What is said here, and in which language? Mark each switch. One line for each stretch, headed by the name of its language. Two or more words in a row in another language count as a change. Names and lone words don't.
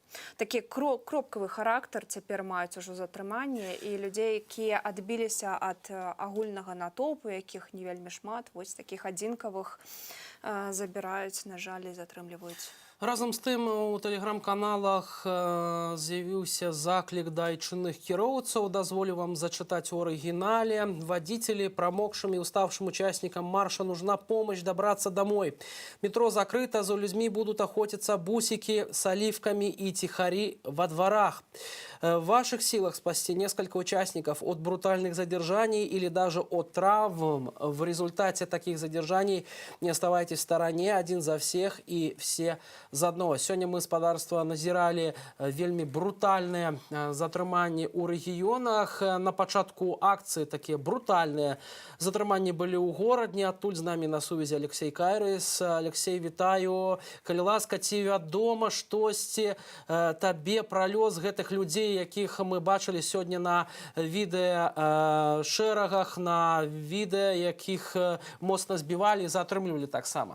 Belarusian: Такі кропкавы характар цяпер маюць ужо затрыманне, і людзей, якія адбіліся ад агульнага натоўпу, якіх не вельмі шмат, вось такіх адзінкавых забіраюць, на жаль, і затрымліваюць. Разом з тым у тэлеграм-каналах з'явіўся заклік да айчынных кіроўцаў. Дазволю вам зачытаць у оригинале.
Russian: Водители, промокшим и уставшим участникам марша нужна помощь добраться домой. Метро закрыто, за людьми будут охотиться бусики с оливками и тихари во дворах. В ваших силах спасти несколько участников от брутальных задержаний или даже от травм. В результате таких задержаний не оставайтесь в стороне, один за всех и все заодно. Сегодня мы,
Belarusian: спадарства, назирали вельми брутальные затрыманні у регионах. На пачатку акции такие брутальные затрыманні были у горадні. Адтуль з нами на сувязі Алексей Кайрыс. Алексей, вітаю. Калі ласка, ці вядома штосьці табе пра лёс гэтых людзей, якіх мы бачылі сёння на відэа шэрагах, на відэа, якіх моцна збівалі і затрымлівалі таксама?